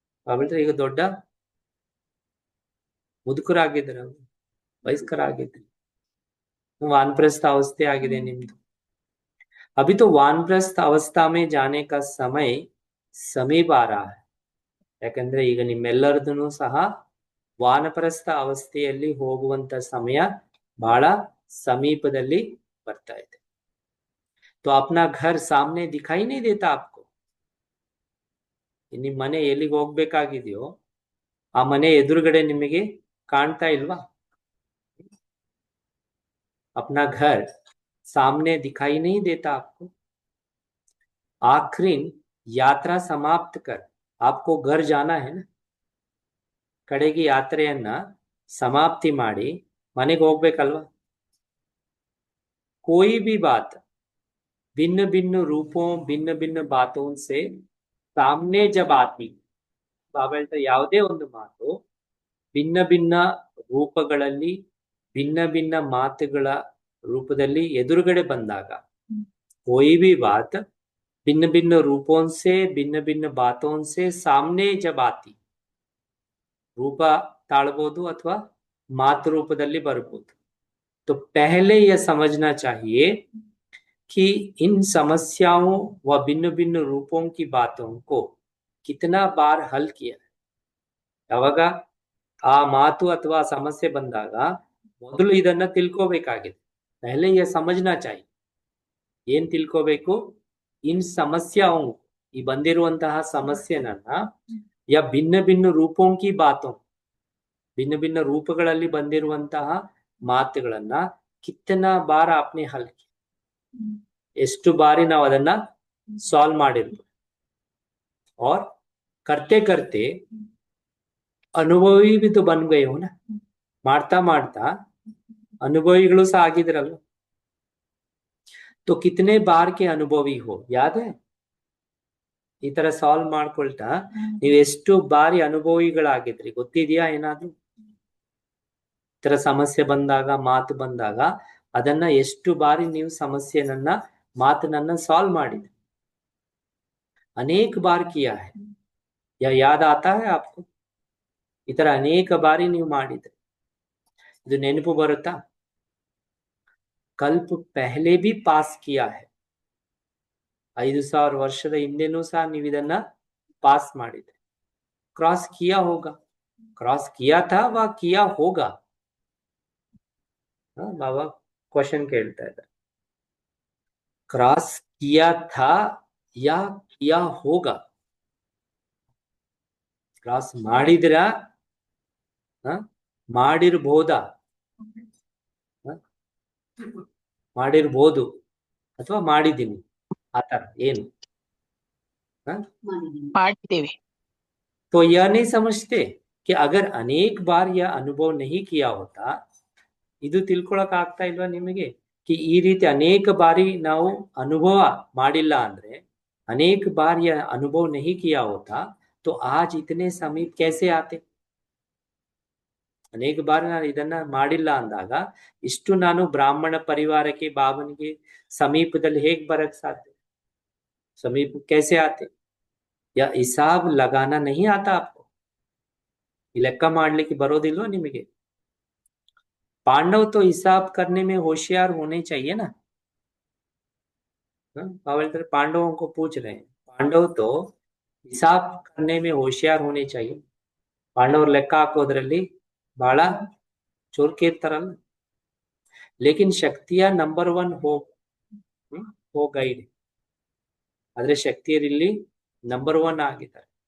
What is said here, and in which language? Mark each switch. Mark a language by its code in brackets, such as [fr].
[kn] ಹೇಳ್ತಾರೆ ಈಗ ದೊಡ್ಡ ಮುದುಕರಾಗಿದ್ದಾರೆ, ವಯಸ್ಕರಾಗಿದ್ದಾರೆ, ವಾನಪ್ರಸ್ಥ ಅವಸ್ಥೆ ಆಗಿದೆ ನಿಮ್ದು. [hi] अभी तो वानप्रस्थ अवस्था में जाने का समय समीप आ रहा है. [kn] ಯಾಕಂದ್ರೆ ಈಗ ನಿಮ್ಮೆಲ್ಲರದೂ ಸಹ ವಾನಪ್ರಸ್ಥ ಅವಸ್ಥೆಯಲ್ಲಿ ಹೋಗುವಂತ ಸಮಯ ಬಹಳ ಸಮೀಪದಲ್ಲಿ ಬರ್ತಾ ಇದೆ. [hi] तो अपना घर सामने दिखाई नहीं देता आपको. [kn] ನಿಮ್ ಮನೆ ಎಲ್ಲಿಗೆ ಹೋಗ್ಬೇಕಾಗಿದೆಯೋ ಆ ಮನೆ ಎದುರುಗಡೆ ನಿಮಗೆ ಕಾಣ್ತಾ ಇಲ್ವಾ? [hi] अपना घर सामने दिखाई नहीं देता आपको. आखिरी यात्रा समाप्त कर आपको घर जाना है ना. [kn] ಕಡೆಗೆ ಯಾತ್ರೆಯನ್ನ ಸಮಾಪ್ತಿ ಮಾಡಿ ಮನೆಗೆ ಹೋಗ್ಬೇಕಲ್ವಾ? [hi] कोई भी बात भिन्न भिन्न रूपों भिन्न भिन्न बातों से सामने जब आती. [kn] ಬಾಬಾ ಹೇಳ್ತಾರೆ ಯಾವುದೇ ಒಂದು ಮಾತು ಭಿನ್ನ ಭಿನ್ನ ರೂಪಗಳಲ್ಲಿ ಭಿನ್ನ ಭಿನ್ನ ಮಾತುಗಳ ರೂಪದಲ್ಲಿ ಎದುರುಗಡೆ ಬಂದಾಗ [hi] कोई भी बात भिन्न भिन्न रूपों से भिन्न भिन्न बातों से सामने जब आती. [kn] ರೂಪ ತಾಳಬಹುದು ಅಥವಾ ಮಾತು ರೂಪದಲ್ಲಿ ಬರಬಹುದು. [hi] तो पहले यह समझना चाहिए कि इन समस्याओं व भिन्न भिन्न रूपों की बातों को कितना बार हल किया है. [kn] ಯಾವಾಗ ಆ ಮಾತು ಅಥವಾ ಸಮಸ್ಯೆ ಬಂದಾಗ ಮೊದಲು ಇದನ್ನ ತಿಳ್ಕೋಬೇಕಾಗಿದೆ. [hi] पहले यह समझना चाहिए. [kn] ಏನ್ ತಿಳ್ಕೋಬೇಕು? ಇನ್ ಸಮಸ್ಯಾओं, ಈ ಬಂದಿರುವಂತಹ ಸಮಸ್ಯೆನನ್ನ [hi] या भिन्न भिन्न रूपों की बातों, भिन्न भिन्न [kn] ರೂಪಗಳಲ್ಲಿ ಬಂದಿರುವಂತಹ ಮಾತುಗಳನ್ನ [hi] ಕಿತ್ತನಾ ಬಾರ आपने हल किया, [kn] ಎಷ್ಟು ಬಾರಿ ನಾವು ಅದನ್ನ ಸಾಲ್ವ್ ಮಾಡಿರ್ಬೋದು. [hi] और करते करते अनुभवी भी तो बन गए हो ना. [kn] ಮಾಡ್ತಾ ಮಾಡ್ತಾ ಅನುಭವಿಗಳು ಸಹ ಆಗಿದ್ರಲ್ಲ. [hi] तो कितने बार के अनुभवी हो याद है? [kn] ಈ ತರ ಸಾಲ್ವ್ ಮಾಡ್ಕೊಳ್ತಾ ನೀವು ಎಷ್ಟು ಬಾರಿ ಅನುಭವಿಗಳಾಗಿದ್ರಿ ಗೊತ್ತಿದೆಯಾ ಏನಾದ್ರು? ಈ ತರ ಸಮಸ್ಯೆ ಬಂದಾಗ, ಮಾತು ಬಂದಾಗ ಅದನ್ನ ಎಷ್ಟು ಬಾರಿ ನೀವು ಸಮಸ್ಯೆನನ್ನ, ಮಾತನನ್ನ ಸಾಲ್ವ್ ಮಾಡಿದ್ರಿ? [hi] ಅನೇಕ ಬಾರ್ किया है. या याद आता है आपको? [kn] ಈ ತರ ಅನೇಕ ಬಾರಿ ನೀವು ಮಾಡಿದ್ರಿ. ಇದು ನೆನಪು ಬರುತ್ತಾ? [hi] कल्प पहले भी पास किया है. [kn] 5000 ವರ್ಷದ ಹಿಂದೆನೂ ಸಹ ನೀವು ಇದನ್ನ ಪಾಸ್ ಮಾಡಿದ್ರಿ. [hi] क्रॉस किया होगा. क्रॉस किया था वा किया होगा. [kn] बाबा क्वेश्चन ಕೇಳ್ತಾ ಇದ್ದಾರೆ. [hi] क्रॉस किया था या किया होगा. [kn] क्रॉस ಮಾಡಿದ್ರಾ, ಮಾಡಿರಬಹುದಾ, ಮಾಡಿರಬಹುದು ಅಥವಾ ಮಾಡಿದ್ದೀನಿ, ಆತರ ಏನು? ಮಾಡಿದ್ದೇವೆ. [hi] तो यह नहीं समझते कि अगर अनेक बार यह अनुभव नहीं किया होता, [kn] ಇದು ತಿಳ್ಕೊಳಕ್ ಆಗ್ತಾ ಇಲ್ವಾ ನಿಮಗೆ? [hi] कि [kn] ಈ ರೀತಿ ಅನೇಕ ಬಾರಿ ನಾವು ಅನುಭವ ಮಾಡಿಲ್ಲ ಅಂದ್ರೆ, [hi] अनेक बार यह अनुभव नहीं किया होता तो आज इतने समीप कैसे आते? [kn] ಅನೇಕ ಬಾರಿ ನಾನು ಇದನ್ನ ಮಾಡಿಲ್ಲ ಅಂದಾಗ ಇಷ್ಟು ನಾನು ಬ್ರಾಹ್ಮಣ ಪರಿವಾರಕ್ಕೆ, ಬಾಬನಿಗೆ ಸಮೀಪದಲ್ಲಿ ಹೇಗೆ ಬರಕ್ ಸಾಧ್ಯ? [hi] समीप कैसे आते? या हिसाब लगाना नहीं आता आपको? [kn] ಈ ಲೆಕ್ಕ ಮಾಡ್ಲಿಕ್ಕೆ ಬರೋದಿಲ್ವಾ ನಿಮಗೆ? [hi] पांडव तो हिसाब करने में होशियार होने चाहिए ना. पांडवों को पूछ रहे हैं, पांडव तो हिसाब करने में होशियार होने चाहिए. [kn] ಪಾಂಡವರು ಲೆಕ್ಕ ಹಾಕೋದ್ರಲ್ಲಿ ಬಹಳ ಚುರುಕು ಇರ್ತಾರಲ್ಲ. [hi] लेकिन शक्तियां नंबर 1 हो ಗೈಡ್, [kn] ಆದ್ರೆ ಶಕ್ತಿಯರಲ್ಲಿ ನಂಬರ್ 1 ಆಗಿದ್ದಾರೆ.